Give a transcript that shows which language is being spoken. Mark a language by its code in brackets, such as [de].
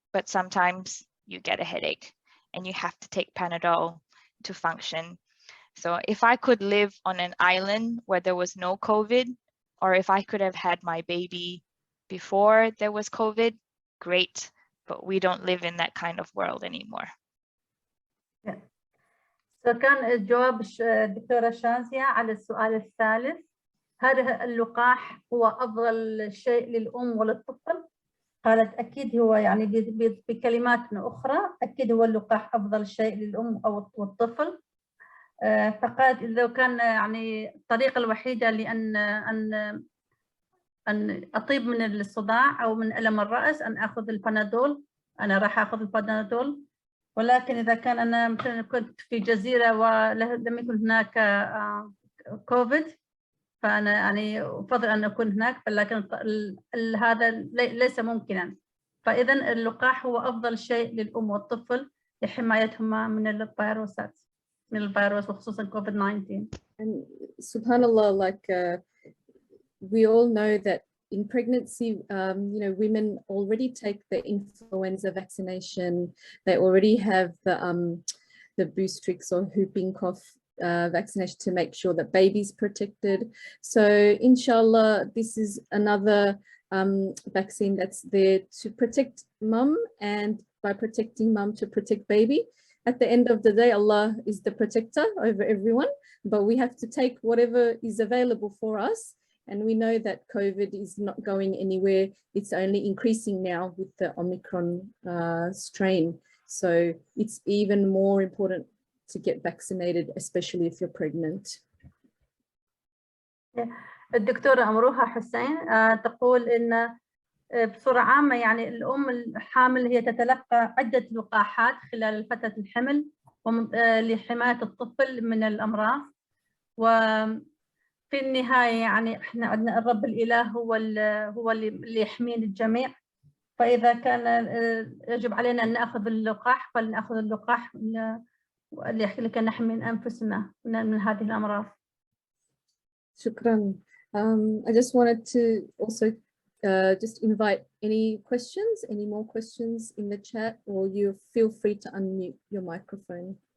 [en] But sometimes you get a headache and you have to take Panadol to function. So if I could live on an island where there was no COVID, or if I could have had my baby before there was COVID, great. But we don't live in that kind of world anymore. Yeah. So [ar] كان جواب الدكتورة شازية على السؤال الثالث، هذا اللقاح هو أفضل شيء للأم وللطفل؟ قالت أكيد هو يعني بكلمات أخرى أكيد هو اللقاح أفضل شيء للأم أو الطفل. فقالت إذا كان يعني الطريقة الوحيدة لأن أن أطيب من الصداع أو من ألم الرأس أن أخذ البنادول، أنا راح أخذ البنادول. ولكن إذا كان أنا مثلا كنت في جزيرة ولم يكن هناك كوفيد، فأنا يعني أفضل أن أكون هناك، لكن هذا ليس ممكنا. فإذا اللقاح هو أفضل شيء للأم والطفل لحمايتهما من الفيروسات، من الفيروس وخصوصا كوفيد 19. [en] And subhanallah, like we all know that in pregnancy, you know, women already take the influenza vaccination. They already have the Boostrix or whooping cough vaccination to make sure that baby's protected. So inshallah, this is another vaccine that's there to protect mum, and by protecting mum to protect baby. At the end of the day, Allah is the protector over everyone, but we have to take whatever is available for us. And we know that COVID is not going anywhere. It's only increasing now with the Omicron strain. So it's even more important to get vaccinated, especially if you're pregnant. [ar] الدكتورة أمروها حسين تقول إن بصورة عامة يعني الأم الحامل هي تتلقى عدة لقاحات خلال فترة الحمل لحماية الطفل من الأمراض. وفي النهاية يعني إحنا عندنا الرب الإله هو اللي يحمينا الجميع. فإذا كان يجب علينا أن نأخذ اللقاح فلنأخذ اللقاح لكي نحمي أنفسنا من هذه الأمراض. شكرا. [en] I just wanted to also just invite any questions, any more questions in the chat, or you feel free to unmute your microphone.